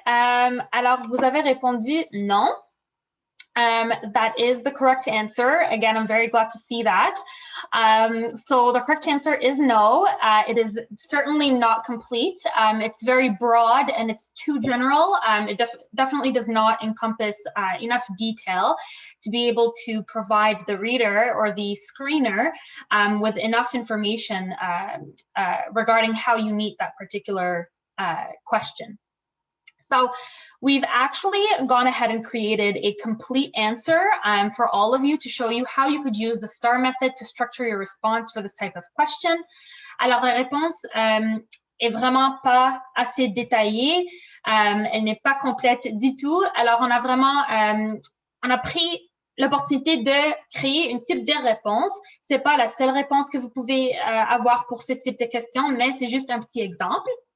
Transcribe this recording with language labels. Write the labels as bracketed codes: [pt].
[fr] Alors, vous avez répondu non. [en] That is the correct answer. Again, I'm very glad to see that. So the correct answer is no. It is certainly not complete. It's very broad and it's too general. It definitely does not encompass enough detail to be able to provide the reader or the screener with enough information regarding how you meet that particular question. So we've actually gone ahead and created a complete answer for all of you to show you how you could use the STAR method to structure your response for this type of question. [fr] Alors, la réponse est vraiment pas assez détaillée. Elle n'est pas complète du tout. Alors, on a vraiment, on a pris l'opportunité de créer un type de réponse. C'est pas la seule réponse que vous pouvez avoir pour ce type de question, mais c'est juste un petit exemple.